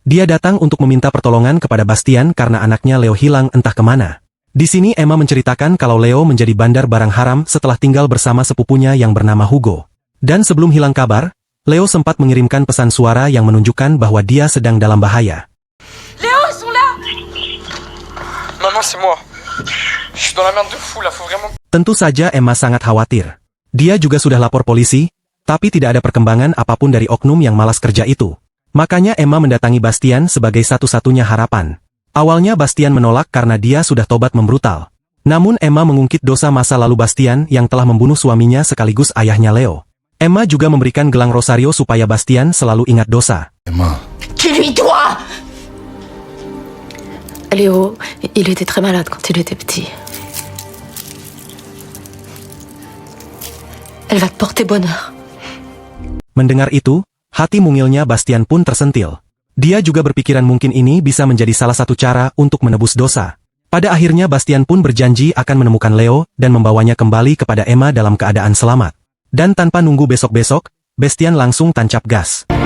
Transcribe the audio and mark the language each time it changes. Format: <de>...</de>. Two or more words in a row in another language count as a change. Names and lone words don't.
<id>Dia datang untuk meminta pertolongan kepada Bastian karena anaknya Leo hilang entah kemana. Di sini Emma menceritakan kalau Leo menjadi bandar barang haram setelah tinggal bersama sepupunya yang bernama Hugo. Dan sebelum hilang kabar, Leo sempat mengirimkan pesan suara yang menunjukkan bahwa dia sedang dalam bahaya.</id> <fr>Léo, ils sont là! Maman, c'est moi. Je suis dans la merde de fou là, faut vraiment...</fr> <id>Tentu saja Emma sangat khawatir. Dia juga sudah lapor polisi, tapi tidak ada perkembangan apapun dari oknum yang malas kerja itu. Makanya Emma mendatangi Bastian sebagai satu-satunya harapan. Awalnya Bastian menolak karena dia sudah tobat membrutal. Namun Emma mengungkit dosa masa lalu Bastian yang telah membunuh suaminya sekaligus ayahnya Leo. Emma juga memberikan gelang Rosario supaya Bastian selalu ingat dosa.</id> <fr>Emma, Tu lui dois! Léo, il était très malade quand il était petit. Elle va te porter bonheur.</fr> <id>Mendengar itu, hati mungilnya Bastian pun tersentil. Dia juga berpikiran mungkin ini bisa menjadi salah satu cara untuk menebus dosa. Pada akhirnya Bastian pun berjanji akan menemukan Leo dan membawanya kembali kepada Emma dalam keadaan selamat. Dan tanpa nunggu besok-besok, Bastian langsung tancap gas.</id>